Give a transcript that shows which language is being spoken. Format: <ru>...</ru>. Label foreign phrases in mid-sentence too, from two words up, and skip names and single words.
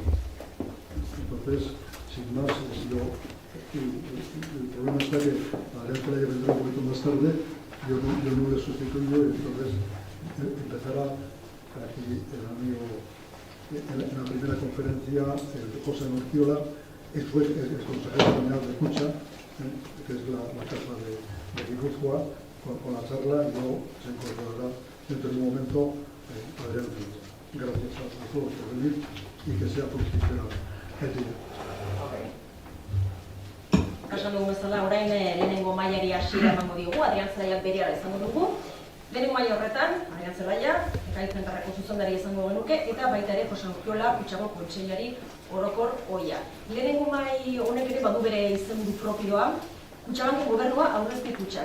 <es>Entonces, sin más, el problema está que Adrián Celaya vendrá un poquito más tarde, yo no le sustituyo, y entonces empezará aquí el amigo en la primera conferencia, José Norciola, el consejero general de Kutxa, que es la caja de Guipúzcoa, con la charla, y luego se incorporará dentro de un momento Adrián Celaya. Gracias a todos por venir y que sea fructífera el día.</es> <eu>Esan dugu bezala, orain lehenengo mailari hasiera emango diogu, Adrián Zelaiak berehala izango dugu. Lehenengo maila horretan, Adrián Zelaya, Ekaitzentarreko zuzendari izango genuke, eta baita ere Jose Urkiola, Kutxabank kontseilari orokor ohia. Lehenengo mai honek ere badu bere izenburu propioa, Kutxabanken gobernua aurrezki kutxak.</eu>